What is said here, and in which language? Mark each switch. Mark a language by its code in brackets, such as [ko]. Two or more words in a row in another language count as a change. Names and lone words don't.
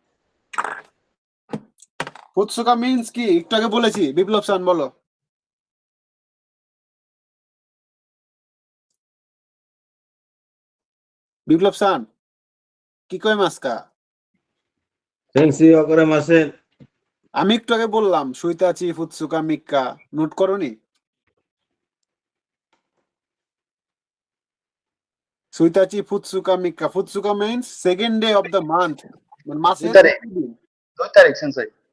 [bn] ফুৎসুকা মিন্স কি একটু আগে বলেছি, বিপ্লব সান বলো। বিপ্লব সান কি কয় মাস্কা? [ja] সেন্সি, わかりません。 [bn] আমি একটু আগে বললাম [ja] ついたち ふつか みっか, [bn] নোট করোনি? [ja] ついたち ふつか みっか、ふつか [en] means second day of the month, [bn] মানে মাসের দুই তারিখ। 2 তারিখ সেন্সাই।